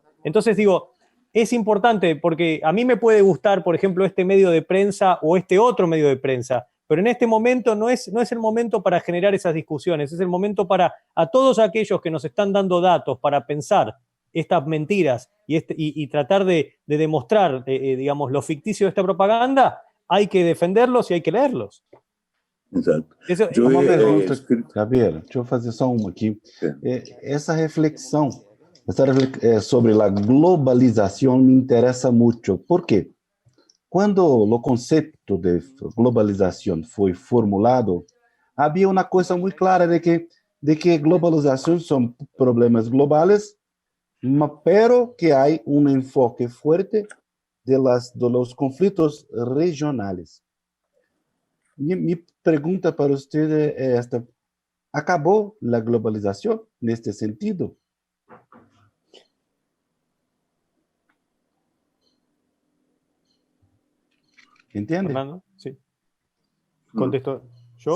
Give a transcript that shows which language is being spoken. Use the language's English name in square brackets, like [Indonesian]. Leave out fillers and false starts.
[Spanish] Entonces digo, es importante porque a mí me puede gustar, por ejemplo, este medio de prensa o este otro medio de prensa, pero en este momento no es el momento para generar esas discusiones, es el momento para a todos aquellos que nos están dando datos para pensar estas mentiras y tratar de demostrar, digamos, lo ficticio de esta propaganda, hay que defenderlos y hay que leerlos. [Portuguese] Exato. Uma pergunta, Gabeira, deixa eu fazer só uma aqui. Essa reflexão sobre a globalização me interessa muito. Por quê? Quando o conceito de globalização foi formulado, havia uma coisa muito clara de que globalização são problemas globais, pero que há enfoque [Spanish] fuerte de los [Portuguese] conflitos regionais. [Spanish] Mi pregunta para usted es esta: ¿acabó la globalización en este sentido? ¿Entiende? Fernando, sí. ¿Contesto yo?